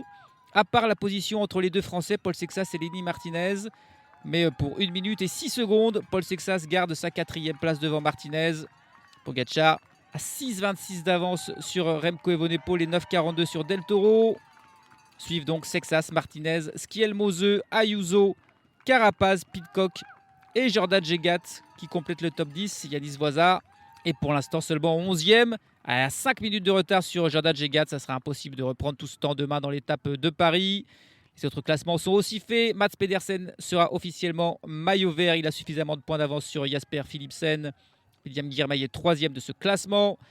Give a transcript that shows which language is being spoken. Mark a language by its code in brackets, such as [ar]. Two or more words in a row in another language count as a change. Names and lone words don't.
[fr] À part la position entre les 2 Français, Paul Sexas et Lenny Martinez. Mais pour 1 minute et 6 secondes, Paul Sexas garde sa 4e place devant Martinez. Pogacar à 6,26 d'avance sur Remco Evenepoel et 9,42 sur Del Toro. Suivent donc Sexas, Martinez, Schielmose, Ayuso, Carapaz, Pidcock et Jordan Jegat qui complètent le top 10. Yanis Voisard est pour l'instant seulement 11e. À 5 minutes de retard sur Jordan Jegat, ça sera impossible de reprendre tout ce temps demain dans l'étape de Paris. Les autres classements sont aussi faits. Mats Pedersen sera officiellement maillot vert. Il a suffisamment de points d'avance sur Jasper Philipsen. William Girmay est 3e de ce classement.